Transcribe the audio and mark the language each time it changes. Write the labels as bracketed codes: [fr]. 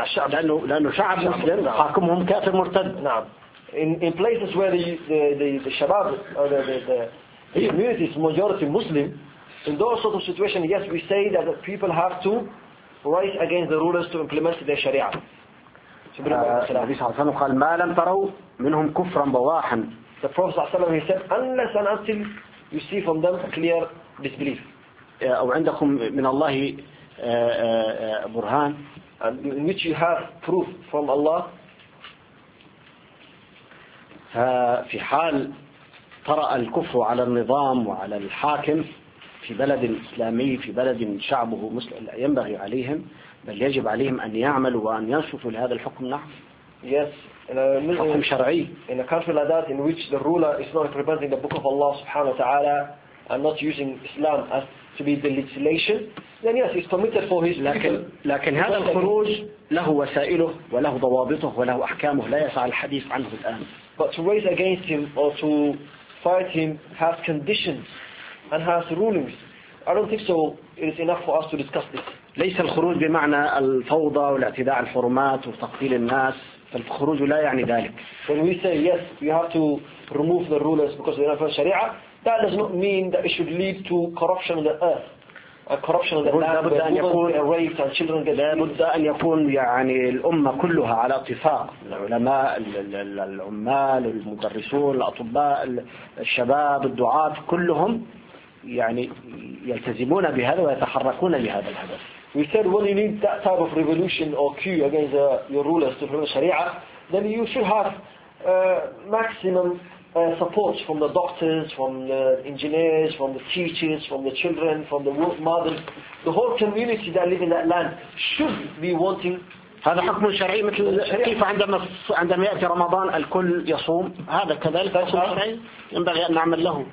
[ar] لأنه شعب مسلم حاكمهم كافر مرتد. نعم. [en] In places where the Shabab or the community is majority Muslim, in those sort of situations, yes, we say that the people have to rise against the rulers to implement their Sharia. [ar] قال ما لم تروا منهم كفرا بواحا. [en] The Prophet [ar] صلى الله عليه وسلم, [en] he said, unless and until you see from them a clear disbelief. [ar] أو عندكم من الله برهان. [en] In which you have proof from Allah. [ar] ففي حال طرأ الكفر على النظام وعلى الحاكم في بلد إسلامي في بلد شعبه مسلم ينبغي عليهم بل يجب عليهم أن يعملوا وأن ينصفوا لهذا الحكم نعم [en] yes [ar] حكم شرعي [en] in a country like that in which the ruler is not representing the book of Allah subhanahu wa ta'ala and not using Islam as to be the legislation then yes it's committed for his [ar] لكن هذا الخروج له وسائله وله ضوابطه وله أحكامه لا يسع الحديث عنه الآن [en] But to raise against him or to fight him has conditions and has rulings. I don't think so. It is enough for us to discuss this. [ar] ليس الخروج بمعنى الفوضى والاعتداء على الحرمات وتقتيل الناس. فالخروج لا يعني ذلك. [en] When we say yes, we have to remove the rulers because they are not following Sharia, that does not mean that it should lead to corruption on the earth. A corruption of the land. [ar] لابد أن يكون [en] raped and children get [ar] لابد أن يكون يعني الأمة كلها على اتفاق العلماء العمال المدرسون الأطباء الشباب الدعاة كلهم يعني يلتزمون بهذا ويتحركون لهذا الهدف. [en] We said when you need that type of revolution or queue against your rulers to promote Sharia, then you should have maximum support from the doctors, from the engineers, from the teachers, from the children, from the mothers. The whole community that live in that land should be wanting. [ar] هذا حكم شرعي مثل كيف عندما يأتي رمضان الكل يصوم هذا كذلك حكم شرعي ينبغي أن نعمل له.